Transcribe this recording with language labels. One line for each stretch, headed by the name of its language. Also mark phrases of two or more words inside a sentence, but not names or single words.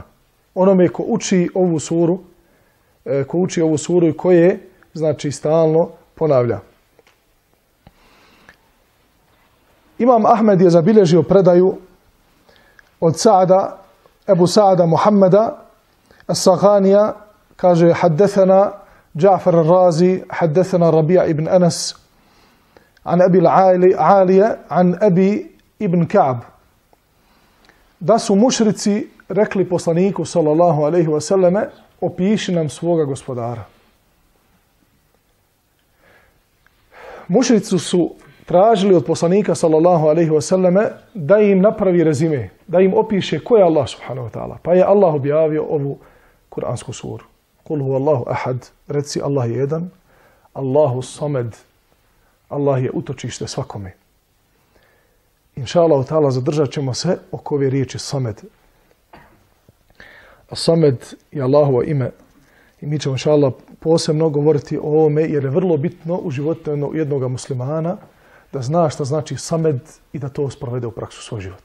Bosnian: Onome ko uči ovu suru i koje, znači, stalno ponavlja. Imam Ahmed je zabilježio predaju od Ebu Sa'ada Muhammeda As-Saghanija, kaže
Arabic: حدثنا جعفر الرازي حدثنا الربيع بن أنس عن أبي العالية عن أبي بن كعب.
Bosnian: Da su mušrici rekli poslaniku
Arabic: صلى الله عليه وسلم,
Bosnian: opiši nam svoga gospodara. Mušrici su tražili od poslanika
Arabic: صلى الله عليه وسلم
Bosnian: da im napravi rezime, da im opiše ko je Allah
Arabic: سبحانه وتعالى.
Bosnian: Pa je Allah objavio ovu kuransku suru.
Arabic: قل هو الله أحد,
Bosnian: reci Allah je jedan,
Arabic: الله الصمد,
Bosnian: Allah je utočište svakome.
Arabic: إن شاء الله تعالى
Bosnian: zadržat ćemo se oko ove riječi samed. A samed je Allahovo ime i mi ćemo
Arabic: إن شاء الله
Bosnian: posebno govoriti o ovome jer je vrlo bitno u životu jednog muslimana da zna šta znači samed i da to sprovede u praksu svoj život.